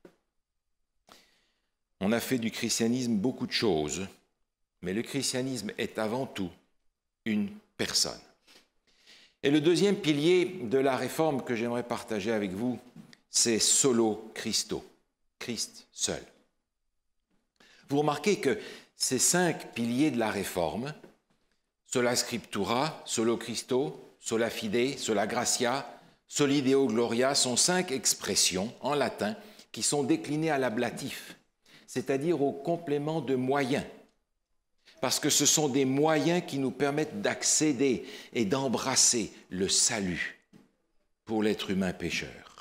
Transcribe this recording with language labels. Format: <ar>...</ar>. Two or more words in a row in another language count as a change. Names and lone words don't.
<fr>On a fait du christianisme beaucoup de choses, mais le christianisme est avant tout une personne. Et le deuxième pilier de la réforme que j'aimerais partager avec vous, c'est</fr> <la>solo Christo,</la> <fr>Christ seul. Vous remarquez que ces 5 piliers de la Réforme,</fr> <la>sola scriptura, solo Christo, sola fide, sola gratia, soli Deo gloria,</la> <fr>sont 5 expressions en latin qui sont déclinées à l'ablatif, c'est-à-dire au complément de moyens, parce que ce sont des moyens qui nous permettent d'accéder et d'embrasser le salut pour l'être humain pécheur.</fr>